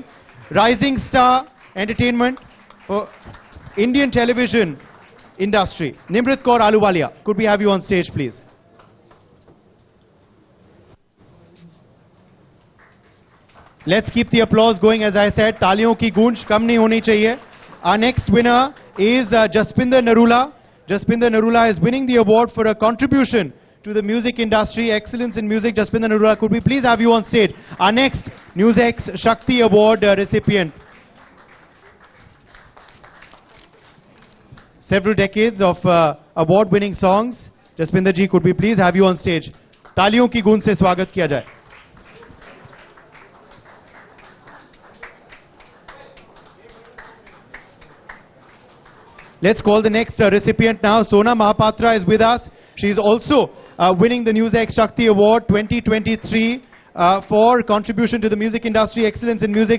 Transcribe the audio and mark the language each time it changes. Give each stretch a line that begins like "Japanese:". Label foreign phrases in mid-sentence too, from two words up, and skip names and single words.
English: Rising Star Entertainment for Indian television industry. Nimrat Kaur Ahluwalia, could we have you on stage, please? Let's keep the applause going. As I said,
Hindi: तालियों की गूंज कम नहीं होनी चाहिए.
English: Our next winner is Jaspinder Narula. Jaspinder Narula is winning the award for a contribution to the music industry, excellence in music. Jaspinder Narula, could we please have you on stage? Our next NewsX Shakti Award recipient. Several decades of award-winning songs. Jaspinder ji, could we please have you on stage?
Hindi: तालियों की गूंज से स्वागत किया जाए.
English: Let's call the next recipient now. Sona Mahapatra is with us. She is also winning the NewsX Shakti Award 2023 for contribution to the music industry, excellence in music.